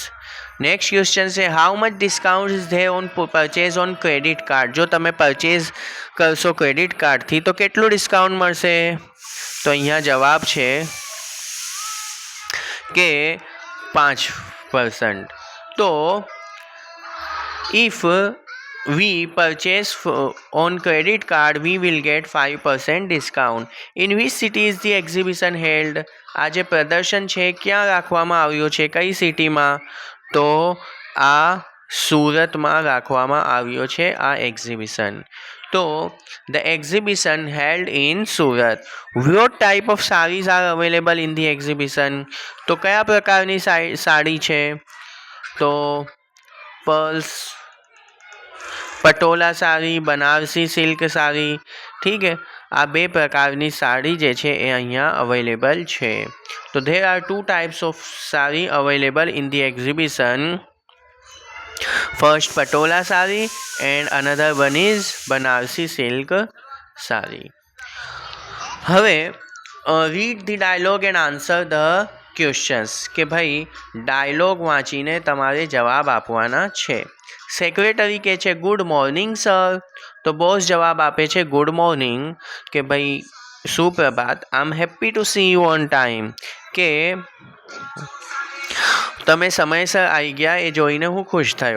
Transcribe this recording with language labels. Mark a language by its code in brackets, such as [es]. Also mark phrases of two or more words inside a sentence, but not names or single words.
[en] Next question છે how much discount is there on purchase on credit card, [gu] જો તમે પરચેઝ કરશો [en] credit cardથી [gu] તો કેટલું ડિસ્કાઉન્ટ મળશે. તો અહીંયા જવાબ છે કે 5%. [en] તો if we purchase on credit card we will get 5% discount. In which city is the exhibition held, [gu] આ જે પ્રદર્શન છે ક્યાં રાખવામાં આવ્યું છે, કઈ સિટીમાં. તો આ સુરતમાં રાખવામાં આવ્યો છે આ એક્ઝિબિશન. [en] તો the exhibition held in Surat. What type of sarees are available in the exhibition? [gu] તો કયા પ્રકારની સાડી છે? તો પર્લ્સ પટોલા સાડી, બનારસી સિલ્ક સાડી. ઠીક છે, આ બે પ્રકારની સાડી જે છે એ અહીંયા અવેલેબલ છે. [en] તો there are two types of saree available in the exhibition. First patola saree and another one is Banarsi silk saree. હવે read the dialogue and answer the questions. [gu] કે ભાઈ ડાયલોગ વાંચીને તમારે જવાબ આપવાના છે. સેક્રેટરી કહે છે [en] Good morning sir. [gu] તો બોસ જવાબ આપે છે [en] Good morning, [gu] કે ભાઈ સુપ્રભાત. [en] I am happy to see you on time, [gu] કે તમે સમયસર આવી ગયા એ જોઈને હું ખુશ થયો.